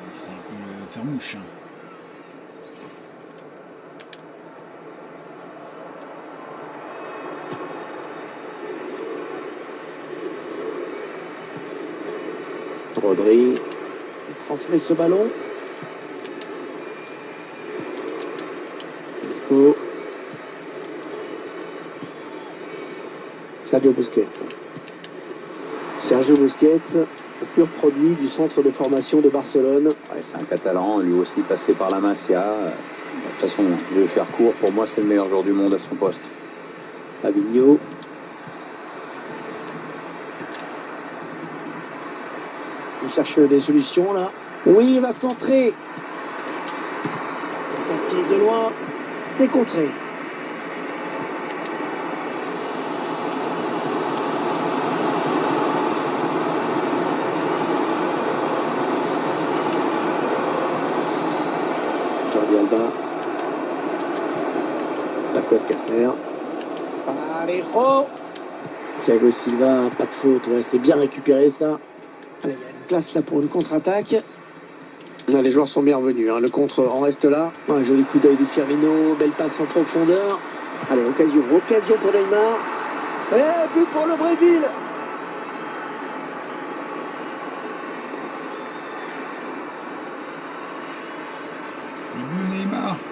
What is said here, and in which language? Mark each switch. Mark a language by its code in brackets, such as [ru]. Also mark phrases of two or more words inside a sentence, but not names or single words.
[fr] C'est un peu le faire-mouche. Hein. Rodri transmet ce ballon. Isco. Sergio Busquets. Sergio Busquets, le pur produit du centre de formation de Barcelone. Ouais, c'est un Catalan, lui aussi passé par la Masia. De toute façon, je vais faire court. Pour moi, c'est le meilleur joueur du monde à son poste. Fabinho. Il cherche des solutions là. Oui, il va centrer. Tentative arrive de loin. C'est contré. Jordi Alba. Paco Alcacer. Parejo. Thiago Silva, pas de faute. Ouais, c'est bien récupéré ça. Allez, il y a une place là pour une contre-attaque. Là, les joueurs sont bien revenus. Hein. Le contre en reste là. Un joli coup d'œil de Firmino. Belle passe en profondeur. Allez, occasion pour Neymar. Et but pour le Brésil. Le Neymar.